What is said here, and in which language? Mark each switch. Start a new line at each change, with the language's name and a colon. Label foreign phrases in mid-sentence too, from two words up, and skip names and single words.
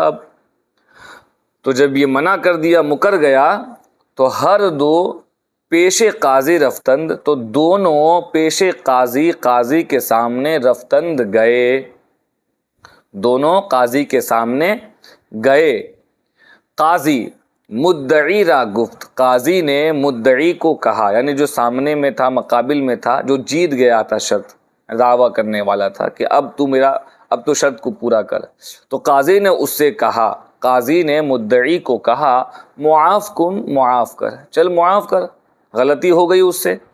Urdu: اب تو جب یہ منع کر دیا، مکر گیا، تو
Persian: ہر 2 پیش قاضی رفتند،
Urdu: تو دونوں پیش قاضی کے سامنے رفتند گئے، دونوں قاضی کے سامنے گئے.
Persian: قاضی مدعی را گفت،
Urdu: قاضی نے مدعی کو کہا، یعنی جو سامنے میں تھا، مقابل میں تھا، جو جیت گیا تھا، شرط دعویٰ کرنے والا تھا کہ اب تو شرط کو پورا کر. تو قاضی نے اس سے کہا، قاضی نے مدعی کو کہا
Persian: معاف کن،
Urdu: معاف کر، چل معاف کر، غلطی ہو گئی اس سے.